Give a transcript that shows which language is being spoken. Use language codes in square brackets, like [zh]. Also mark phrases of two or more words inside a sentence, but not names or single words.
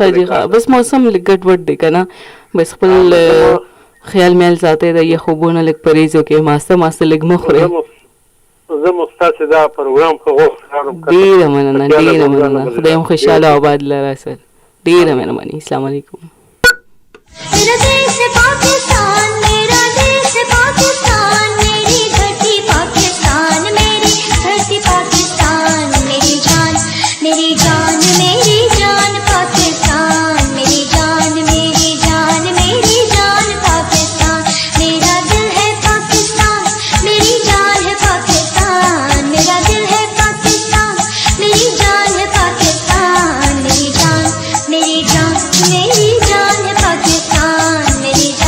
[ps] ښه جي ښه بس موسم لږ ګډوډ دی که نه بس خپل خیال میال ساتئ د یخ اوبو نه لږ پرهیز وکړئ ماسته لږ مه خورئ زه مو ستاسې دا پروګرام ښه غوښتم ډېره مننه ډېره مننه خدای مو خوشحاله او آباد لره سر ډېره مهرباني السلام علیکم [ur] میرا دیش پاکستان میرا دیش پاکستان میری دھرتی پاکستان میری دھرتی پاکستان میری جان پاکستان میری جان پاکستان میرا دل ہے پاکستان میری جان ہے پاکستان میرا دل ہے پاکستان میری جان ہے پاکستان میری جان ہے پاکستان میری